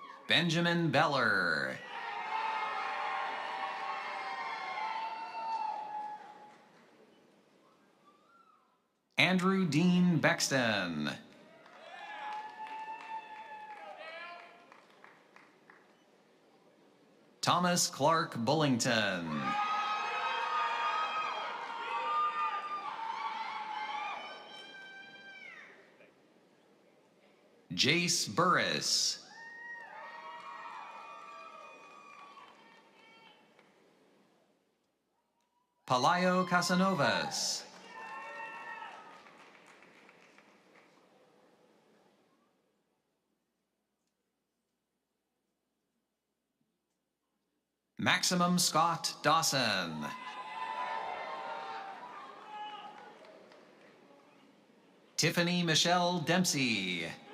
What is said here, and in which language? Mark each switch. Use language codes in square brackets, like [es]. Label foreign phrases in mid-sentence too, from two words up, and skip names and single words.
[en] Benjamin Beller. Andrew Dean Bexton. Thomas Clark Bullington. Jace Burris. Palayo Casanovas. Maximum Scott Dawson. Tiffany Michelle Dempsey.